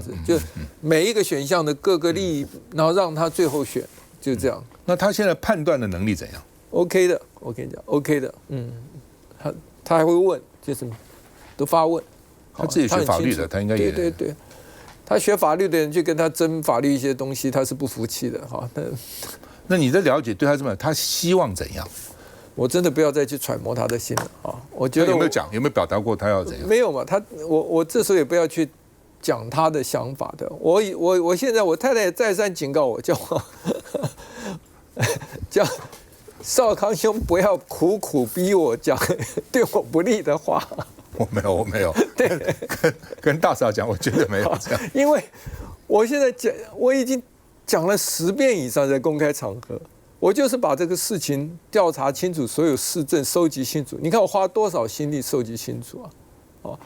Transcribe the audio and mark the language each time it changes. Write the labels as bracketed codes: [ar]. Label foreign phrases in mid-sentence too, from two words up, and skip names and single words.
[zh] 子，就每一個選項的各個利益，然後讓他最後選，就這樣。那他現在判斷的能力怎樣？OK 的，我跟你講 ，OK 的，他還會問，就是都發問。他自己學法律的，他應該也對。他學法律的人去跟他爭法律一些東西，他是不服氣的哈。那你的了解对他怎麼樣？他希望怎樣？我真的不要再去揣摩他的心了啊！我覺得有沒有講？有沒有表達過他要怎樣？沒有嘛。我這時候也不要去講他的想法的。我現在我太太再三警告我，叫少康兄不要苦苦逼我講對我不利的話。我沒有。对，跟大嫂講，我絕對沒有這樣。因為我現在我已經講了10遍以上，在公開場合，我就是把這個事情調查清楚，所有事證收集清楚。你看我花多少心力收集清楚啊！